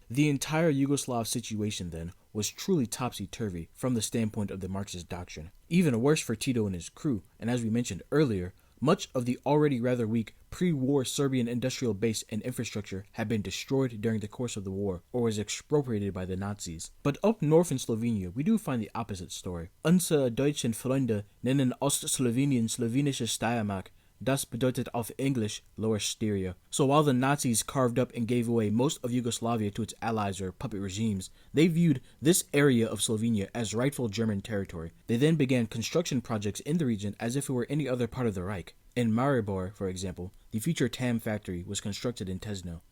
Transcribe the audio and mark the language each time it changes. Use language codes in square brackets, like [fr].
[en] The entire Yugoslav situation, then, was truly topsy-turvy from the standpoint of the Marxist doctrine. Even worse for Tito and his crew, and as we mentioned earlier, much of the already rather weak pre-war Serbian industrial base and infrastructure had been destroyed during the course of the war or was expropriated by the Nazis. But up north in Slovenia, we do find the opposite story. [de] Unsere deutschen Freunde nennen Ostslowenien slowenische Steiermark. Das bedeutet auf English Lower Styria. [en] So while the Nazis carved up and gave away most of Yugoslavia to its allies or puppet regimes, they viewed this area of Slovenia as rightful German territory. They then began construction projects in the region as if it were any other part of the Reich. In Maribor, for example, the future TAM factory was constructed in Tesno.